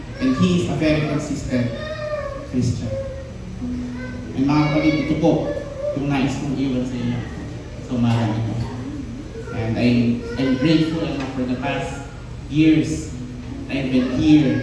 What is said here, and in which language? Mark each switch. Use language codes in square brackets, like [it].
[en] And he is a very consistent Christian. [tl] And mga kapatid, ito po yung nais kong iwan sa inyo. So marami ito. [en] And I'm grateful for the past years I've been here